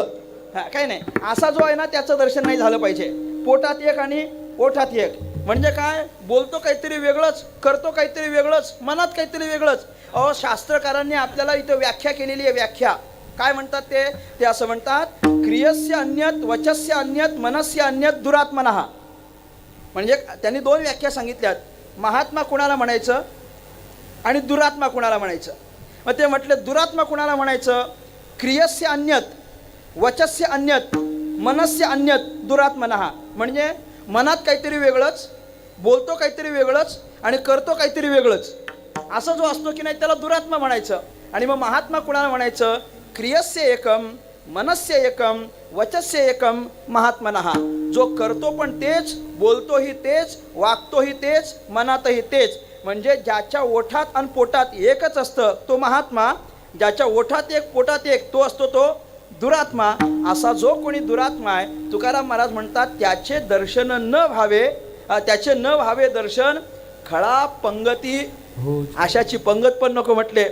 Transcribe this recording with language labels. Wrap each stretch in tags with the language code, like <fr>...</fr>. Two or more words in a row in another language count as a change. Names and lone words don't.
<mr>काय नाही, असा जो आहे ना त्याचं दर्शन नाही झालं पाहिजे. पोटात एक आणि ओठात एक म्हणजे काय? बोलतो काहीतरी वेगळंच, करतो काहीतरी वेगळंच, मनात काहीतरी वेगळंच. शास्त्रकारांनी आपल्याला इथं व्याख्या केलेली आहे. व्याख्या काय म्हणतात ते असं म्हणतात,</mr> <sa>क्रियस्य अन्यत वचस्य अन्यत मनस्य अन्यत दुरात्मनः.</sa> <mr>म्हणजे त्यांनी 2 व्याख्या सांगितल्यात. महात्मा कुणाला म्हणायचं? आणि दुरात्मा कुणाला म्हणायचं? मग ते म्हटले दुरात्मा कुणाला म्हणायचं?</mr> <sa>क्रियस्य अन्यत, वचस्य अन्यत, मनस्य अन्यत दुरात्मनः.</sa> <mr>म्हणजे मनात काहीतरी वेगळंच, बोलतो काहीतरी वेगळंच आणि करतो काहीतरी वेगळंच, असं जो असतो की नाही त्याला दुरात्मा म्हणायचं. आणि मग महात्मा कुणाला म्हणायचं?</mr> <sa>क्रियस्य एकम, मनस्य एकम, वचस्य एकम महात्मनः.</sa> <mr>जो करतो पण तेच, बोलतोही तेच, वागतोही तेच, मनातही तेच. म्हणजे ज्याच्या ओठात आणि पोटात एकच असतं तो महात्मा, ज्याच्या ओठात एक पोटात एक तो असतो तो दुरात्मा. असा जो कोणी दुरात्मा आहे, तुकाराम महाराज म्हणतात त्याचे दर्शन न व्हावे, त्याचे न व्हावे दर्शन, खळा पंगती अशाची पंगत पण नको म्हटले.</mr>